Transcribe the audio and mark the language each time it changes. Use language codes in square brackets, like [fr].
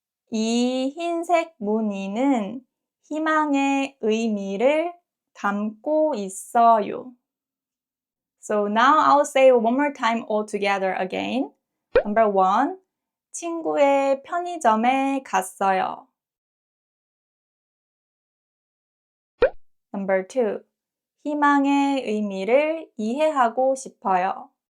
[ko] 이 흰색 무늬는 희망의 의미를 담고 있어요. [en] So now I'll say one more time all together again. Number 1. [ko] 친구의 편의점에 갔어요. [en] Number 2. [ko] 희망의 의미를 이해하고 싶어요.